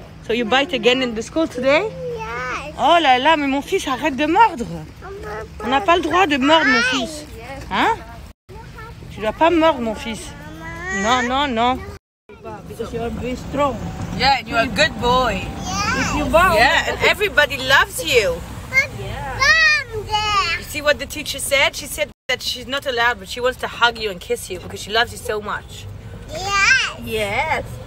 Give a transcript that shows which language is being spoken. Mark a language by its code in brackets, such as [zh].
[en] So you bite again in the school today? [fr] Oh là là, mais mon fils, arrête de mordre. On n'a pas le droit de mordre, mon fils. Hein? Tu dois pas mordre, mon fils. Non. [en] Because you are very strong. Yeah, and you are a good boy. Yeah, and everybody loves you. You see what the teacher said? She said that she's not allowed, but she wants to hug you and kiss you because she loves you so much. Yeah. Yes.